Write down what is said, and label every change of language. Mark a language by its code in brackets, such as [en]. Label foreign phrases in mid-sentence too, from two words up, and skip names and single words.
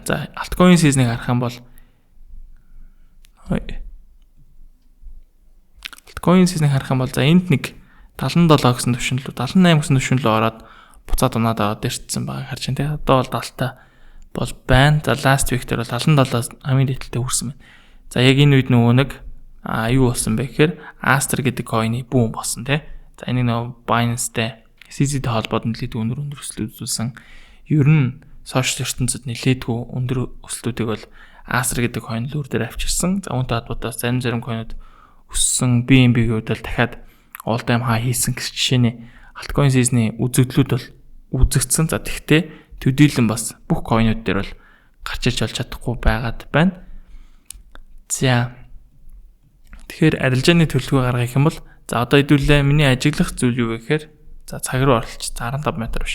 [mn] За [en] altcoin season- [mn] ыг харах юм бол [en] altcoin season- [mn] ыг харах юм бол за энд нэг 77 гэсэн түвшинлүү 78 гэсэн түвшинлүү ороод буцаад унаад аваад ирсэн байгааг харж байна. Одоо бол 70-та бол байна. За [en] last week [mn] дээр бол 77 хамгийн дээдэлтэй хүрсэн байна. За яг энэ үед нөгөө нэг юу болсон бэ гэхээр Aster гэдэг coin-ы бүүн болсон тий. За энэ нөгөө Binance-тэй CZ-тэй холбоод нэлээд өндөр өсөлт үзүүлсэн. Ер нь сошиал ертөнцид нэлээдгүй өндөр өсөлтүүдийг бол Aster гэдэг coin лүр дээр авчирсан. За үүнтэй холбоотой зарим coin-ууд өссөн. BNB-ийн хувьд бол дахиад [en] all time high [mn] хийсэн гэж жишээний [en] altcoin season- [mn] ы үзэгдлүүд бол үзэгдсэн. За тэгтээ төдийлөн бас бүх coin-ууд дээр бол гарч ирж болж чадахгүй байгаад байна. За тэгэхээр арилжааны төлөвлөгөө гаргах юм бол за одоо хэдүүлээ миний ажиглах зүйл юу гэхээр за цаг руу оролч 15 метр биш.